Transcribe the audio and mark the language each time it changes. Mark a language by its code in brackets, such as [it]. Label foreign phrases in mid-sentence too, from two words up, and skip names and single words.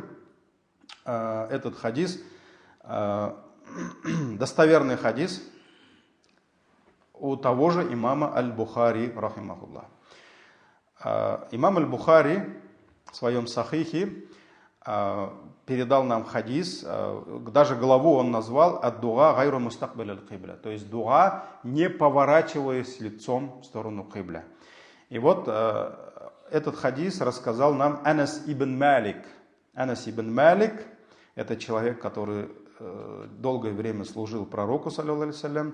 [ru] Этот хадис, достоверный хадис у того же имама Аль-Бухари, рахимахуллах. Имам Аль-Бухари в своем сахихе передал нам хадис, даже главу он назвал [ar] «الدعاء غير مستقبل القبلة», [ru] то есть дуа, не поворачиваясь лицом в сторону кибля. И вот этот хадис рассказал нам Анас ибн Малик. Анас ибн Малик – это человек, который долгое время служил пророку, [ar] صلى الله عليه وسلم.